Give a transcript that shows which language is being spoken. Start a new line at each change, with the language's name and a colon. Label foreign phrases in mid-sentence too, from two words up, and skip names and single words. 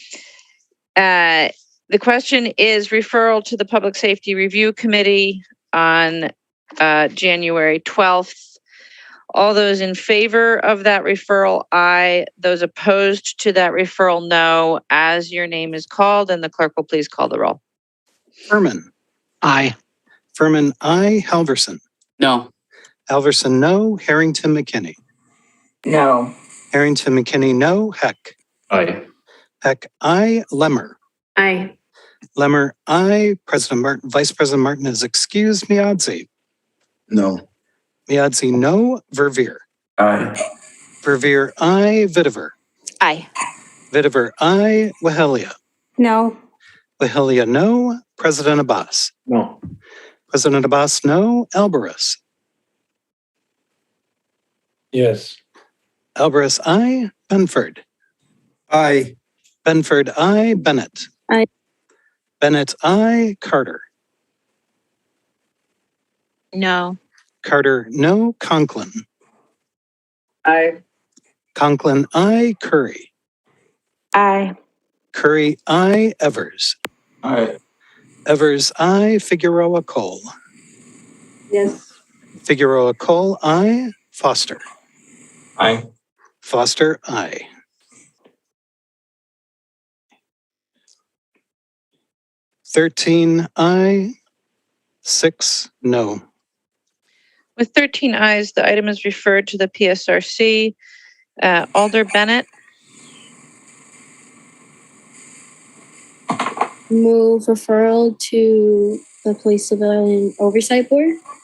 English: The question is referral to the Public Safety Review Committee on January 12th. All those in favor of that referral, aye. Those opposed to that referral, no. As your name is called, and the clerk will please call the roll. Furman. Aye. Furman, aye. Halverson. No. Halverson, no. Harrington McKinney. No. Harrington McKinney, no. Heck. Aye. Heck, aye. Lemmer. Aye. Lemmer, aye. President Martin, Vice President Martin is excused. Miadzi. No. Miadzi, no. Verveer. Aye. Verveer, aye. Vitiver. Aye. Vitiver, aye. Wahelia. No. Wahelia, no. President Abbas. No. President Abbas, no. Alvarez. Yes. Alvarez, aye. Benford. Aye. Benford, aye. Bennett. Aye. Bennett, aye. Carter. No. Carter, no. Conklin. Aye. Conklin, aye. Curry. Aye. Curry, aye. Evers. Aye. Evers, aye. Figueroa Cole. Yes. Figueroa Cole, aye. Foster. Aye. Foster, aye. "13 aye, 6 no." With 13 ayes, the item is referred to the PSRC. Alder Bennett. Move referral to the Police Civilian Oversight Board.